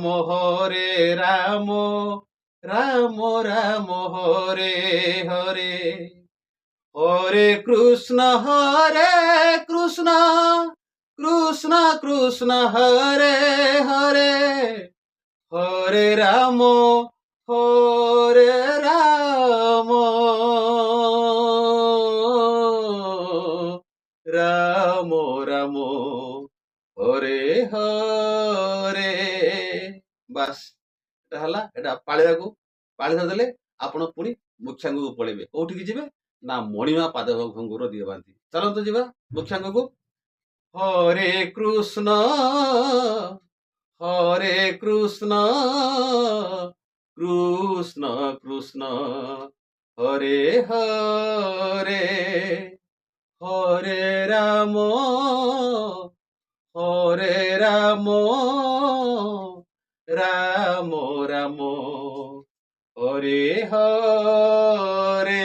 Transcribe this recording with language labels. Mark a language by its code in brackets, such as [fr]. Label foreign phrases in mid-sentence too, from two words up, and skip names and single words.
[sa] রাম রাম রাম হরে হরে, হরে কৃষ্ণ কৃষ্ণ কৃষ্ণ কৃষ্ণ হরে হরে, হরে রাম রাম রাম রাম হরে ହରେ। [or] ବାସ୍ ଏଟା ହେଲା। ଏଟା ପାଳିବାକୁ ପାଳି ଧରିଦେଲେ ଆପଣ ପୁଣି ମୁଖ୍ୟାଙ୍ଗକୁ ପଳେଇବେ। କୋଉଠିକି ଯିବେ ନା ମଣିମା ପାଦ ଘୁଙ୍ଗୁର ଦିଅ ବାନ୍ଧି। ଚାଲନ୍ତୁ ଯିବା ମୁଖ୍ୟାଙ୍ଗକୁ। [sa] ହରେ କୃଷ୍ଣ କୃଷ୍ଣ କୃଷ୍ଣ ହରେ ହରେ, ହରେ ରାମ ରାମ ରାମ ହରେ ହରେ।